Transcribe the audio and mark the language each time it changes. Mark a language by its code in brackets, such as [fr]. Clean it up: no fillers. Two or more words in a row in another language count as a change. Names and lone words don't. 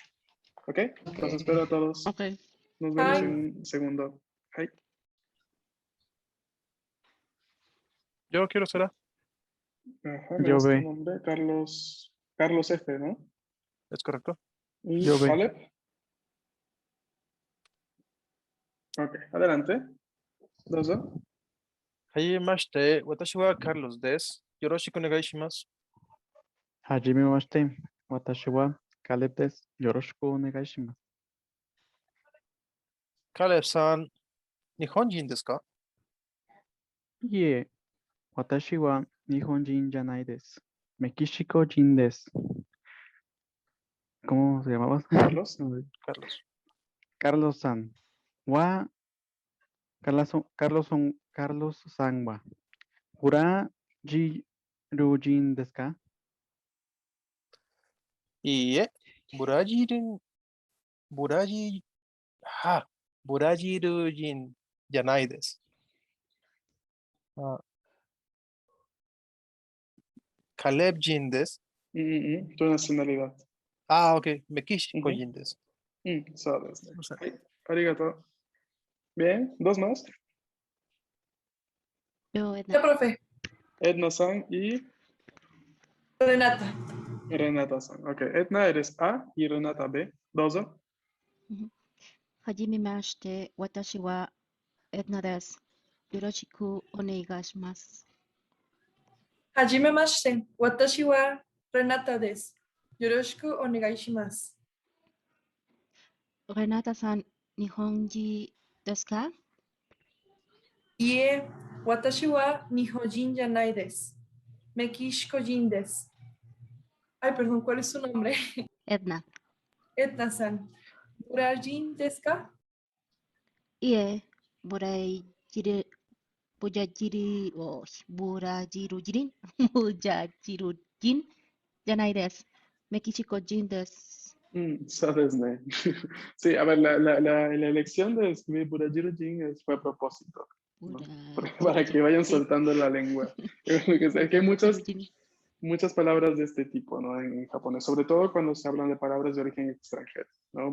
[es] ¿Ok? Los espero a todos. Nos vemos en un segundo. Hi. Yo quiero ser A. Ajá, Yo tu B. nombre, Carlos F, ¿no? ¿Es correcto? ¿Y Yo B. Caleb? Ok, adelante. [ja] どうぞ。はじめまして。私はカルロスです。よろしくお願いします。はじめまして。私はカレブです。よろしくお願いします。カレブさん、日本人ですか？いえ、私は日本人じゃないです。メキシコ人です。 [es] ¿Cómo se llamaba? Carlos. [ja] Carlos San. Carlos San wa. ブラジル人ですか? いいえ、ブラジル人じゃないです。カレブ人です。 [es] Tu nacionalidad. [ja] Ok. México 人です。 [es] Sabes. Arigato. Bien, dos más. Yo, profe. Edna-san y Renata. Renata-san. Ok, Edna eres A y Renata B. どうぞ。 [ja] はじめまして、私はエドナです。よろしくお願いします。はじめまして。私はレナタです。よろしくお願いします。レナタさん、日本人ですか？いいえ、私は日本人じゃないです。メキシコ人です。 [es] Ay, perdón, ¿cuál es su nombre? Edna. Edna-san. [ja] ¿ブラジンですか? いえ、ブラジル人じゃないです。メキシコ人です。 [es] Sabes, ¿no? Sí, a ver, la elección de escribir Burajirujin fue a propósito, ¿no? Para que vayan soltando la lengua. Es que hay muchas palabras de este tipo, ¿no? En japonés, sobre todo cuando se hablan de palabras de origen extranjero, ¿no?